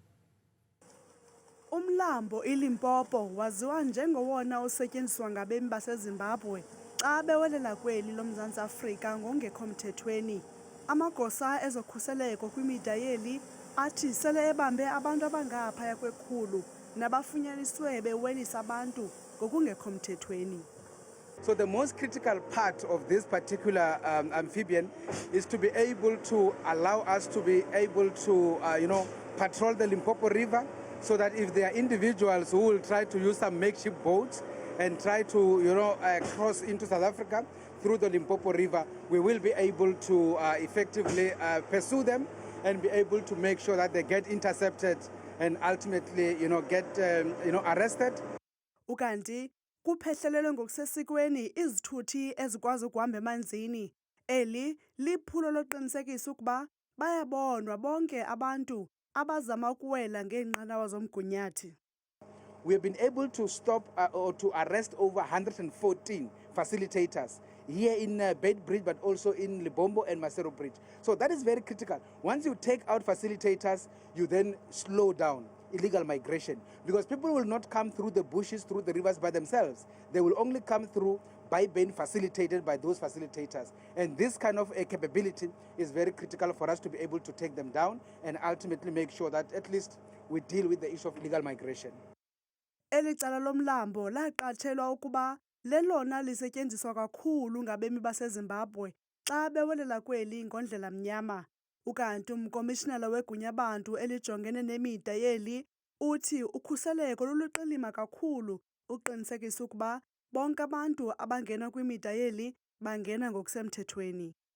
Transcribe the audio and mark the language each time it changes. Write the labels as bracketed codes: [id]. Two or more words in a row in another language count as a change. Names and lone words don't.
[xh] Umlambo iLimpopo waziwa njengowona osetyenziswa ngabemi baseZimbabwe xa bewelela kweli loMzantsi Afrika ngongekho mthethweni. Amagosa ezokhuseleko kwimida yeli athi sele ebambe abantu abangaphaya kwekhulu nabafunyaniswe bewelisa abantu ngokungekho mthethweni. [en] So the most critical part of this particular amphibian is to be able to allow us to be able to, patrol the Limpopo River, so that if there are individuals who will try to use some makeshift boats and try to, cross into South Africa through the Limpopo River, we will be able to effectively pursue them and be able to make sure that they get intercepted and ultimately, get, arrested. [xh] Ukanti kuphehlelelwe ngokusesikweni izithuthi ezikwazi ukuhamba emanzini. Eli liphulo loqinisekisa ukuba bayabonwa bonke abantu abazama ukuwela ngeenqanawa zomgunyathi. [en] We have been able to stop or to arrest over 114 facilitators here in Beit Bridge, but also in Libombo and Masero Bridge. So that is very critical. Once you take out facilitators, you then slow down illegal migration, because people will not come through the bushes, through the rivers by themselves. They will only come through by being facilitated by those facilitators. And this kind of a capability is very critical for us to be able to take them down and ultimately make sure that at least we deal with the issue of illegal migration. [xh] Eli cala lomlambo laqatshelwa ukuba lelona lisetyenziswa kakhulu ngabemi baseZimbabwe xa bewelela kweli ngondlela mnyama. Ukanti umkomishinala wegunyabantu elijongene nemida yeli uthi ukhuseleko luluqilima kakhulu uqinisekisa ukuba bonke abantu abangena kwimida yeli bangena ngokusemthethweni.